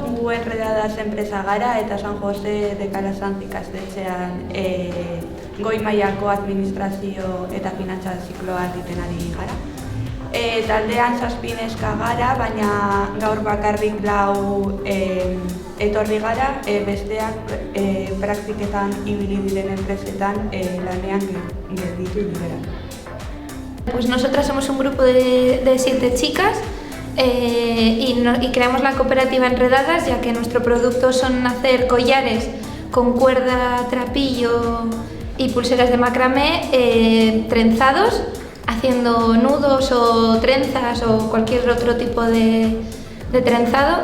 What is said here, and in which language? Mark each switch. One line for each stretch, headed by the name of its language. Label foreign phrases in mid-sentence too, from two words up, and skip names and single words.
Basque: Enredadas enpresa gara eta San Jose de Calasanz ikastetxean goi mailako administrazio eta finantza zikloa egiten ari gara. Taldean 7 neska gara, baina gaur bakarrik 4 etorri gara, besteak praktiketan ibili diren enpresetan lanean gelditu dira.
Spanish: Pues nosotras somos un grupo de 7 chicas y creamos la cooperativa Enredadas, ya que nuestro producto son hacer collares con cuerda, trapillo y pulseras de macramé trenzados, haciendo nudos o trenzas o cualquier otro tipo de trenzado.